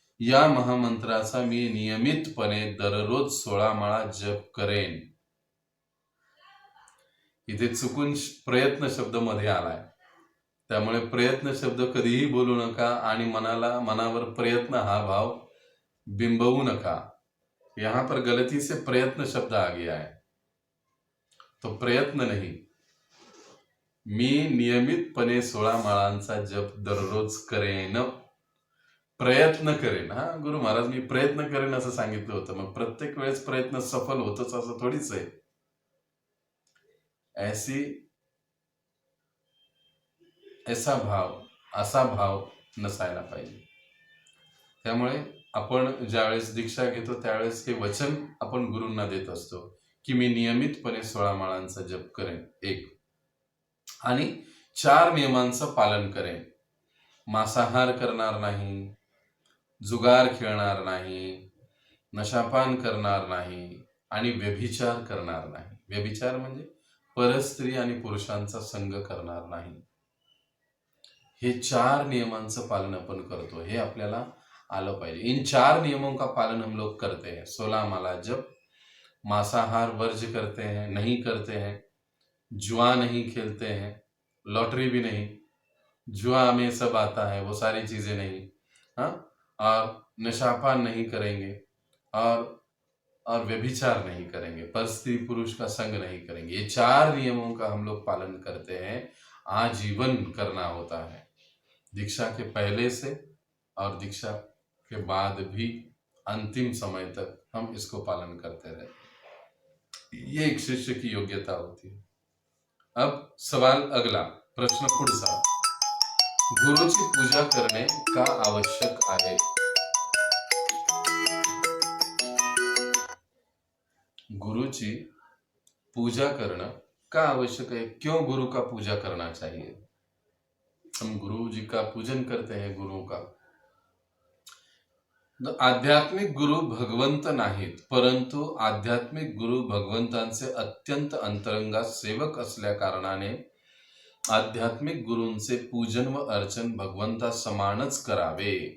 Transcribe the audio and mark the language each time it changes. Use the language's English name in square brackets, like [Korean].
[Marathi] या महामंत्राचा मी नियमितपणे दररोज 16 माळा जप करेन. इथे चुकून प्रयत्न शब्द मध्ये आलाय, त्यामुळे प्रयत्न शब्द कधीही बोलू नका आणि मनावर प्रयत्न हा भाव बिंबवू नका. यहां पर गलती से प्रयत्न शब्द आ गया है, तो प्रयत्न नहीं. मी नियमितपणे 16 माळांचा जप दररोज करेन. प्रयत्न करेन. हा गुरु महाराज मी प्रयत्न करेन असं सांगितलं होतं. मग प्रत्येक वेळेस प्रयत्न सफल होतच असं थोडीच आहे. असा भाव नसायला पाहिजे. त्यामुळे आपण ज्यावेळेस दीक्षा घेतो त्यावेळेस हे वचन आपण गुरूंना देत असतो की मी नियमितपणे 16 माळांचा जप करेन. 1 आणि 4 नियमांचं पालन करेन. मांसाहार करणार नाही, जुगार खेळणार नाही, नशापान करणार नाही आणि व्यभिचार करणार नाही. व्यभिचार म्हणजे परस्त्री आणि पुरुषांचा संग करणार नाही. हे 4 नियमांचं पालन आपण करतो, हे आपल्याला आलं पाहिजे. [Hindi] इन 4 नियमों का पालन हम लोग करते हैं. 16 माला जप, मांसाहार वर्ज करते हैं, नहीं करते हैं, जुआ नहीं खेलते हैं, लॉटरी भी नहीं, जुआ में सब आता है वो सारी चीजें नहीं, हाँ, और नशापान नहीं करेंगे और व्यभिचार नहीं करेंगे, पर स्त्री पुरुष का संग नहीं करेंगे. ये 4 नियमों का हम लोग पालन करते हैं. आजीवन करना होता है, दीक्षा के पहले से और दीक्षा के बाद भी अंतिम समय तक हम इसको पालन करते रहते. ये एक शिष्य की योग्यता होती है. अब सवाल अगला, [Marathi] प्रश्न पुढचा, गुरुची पूजा करणे का आवश्यक आहे? [Hindi] गुरुची पूजा करना का आवश्यक है? क्यों गुरु का पूजा करना चाहिए? हम गुरु जी का पूजन करते हैं, गुरु का. [Marathi] आध्यात्मिक गुरु भगवंत नाहीत, परंतु आध्यात्मिक गुरु भगवंतांचे अत्यंत अंतरंगात सेवक असल्या कारणाने आध्यात्मिक गुरूंचे पूजन व अर्चन भगवंता समानच करावे.